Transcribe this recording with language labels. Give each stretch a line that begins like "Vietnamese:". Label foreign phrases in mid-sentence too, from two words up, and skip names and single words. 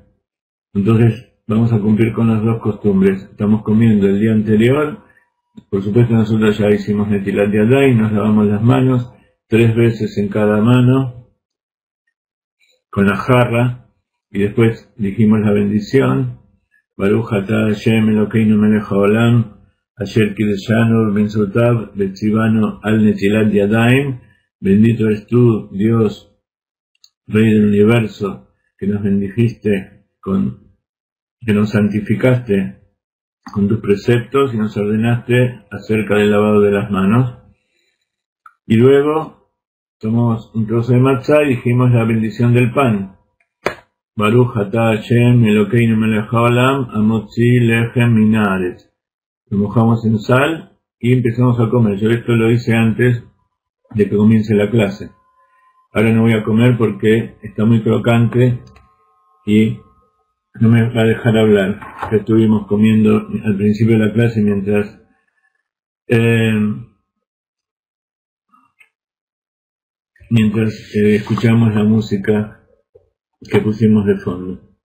Spanish: Entonces, vamos a cumplir con las dos costumbres. Estamos comiendo el día anterior. Por supuesto, nosotros ya hicimos
Hebrew: נטילת ידיים,
Spanish: nos lavamos las manos 3 veces en cada mano con la jarra, y después dijimos la bendición.
Hebrew: ברוך אתה השם אלוקינו מלך העולם, אשר קידשנו במצוותיו וציוונו על נטילת ידיים.
Spanish: Bendito eres tú, Dios, Rey del universo, que nos bendijiste que nos santificaste con tus preceptos y nos ordenaste acerca del lavado de las manos. Y luego tomamos un trozo de matzá y dijimos la bendición del pan.
Hebrew: ברוך אתה השם אלוקינו מלך העולם המוציא לחם מן הארץ.
Spanish: Lo mojamos en sal y empezamos a comer. Yo esto lo hice antes de que comience la clase. Ahora no voy a comer porque está muy crocante y no me va a dejar hablar. Ya estuvimos comiendo al principio de la clase mientras escuchamos la música que pusimos de fondo.